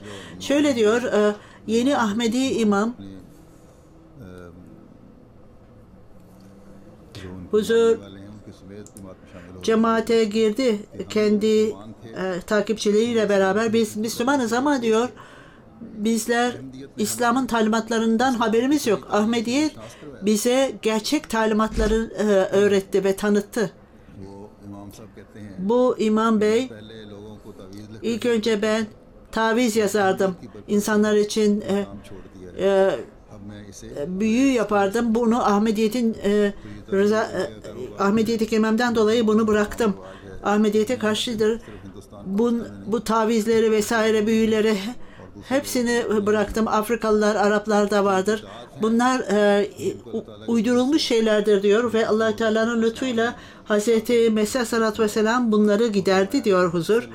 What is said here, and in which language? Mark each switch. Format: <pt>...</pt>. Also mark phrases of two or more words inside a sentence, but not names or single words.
<tr>Şöyle diyor yeni Ahmedi imam: huzur</tr> <ur>والے ہیں ان کے سمیت جماعت میں شامل ہو</ur> <tr>cemaate girdi kendi takipçileriyle beraber. Biz Müslümanız ama diyor bizler İslam'ın talimatlarından haberimiz yok. Ahmediyet bize gerçek talimatları öğretti ve tanıttı.</tr> <ur>وہ امام صاحب کہتے ہیں</ur> <tr>Bu imam bey,</tr> <ur>پہلے لوگوں کو تعویذ لکھ</ur> <tr>ilk önce ben taviz yazardım. İnsanlar için</tr> <ur>کام چھوڑ دیا۔ اب میں اسے</ur> <tr>büyü yapardım. Bunu Ahmediyet'e girmemden dolayı bunu bıraktım. Ahmediyet'e karşıdır. Bu tavizleri vesaire büyüleri hepsini bıraktım. Afrikalılar, Araplar da vardır. Bunlar uydurulmuş şeylerdir diyor ve Allah Teala'nın lütfuyla Hazreti Mesih Aleyhisselatü Vesselam bunları giderdi diyor huzur.</tr>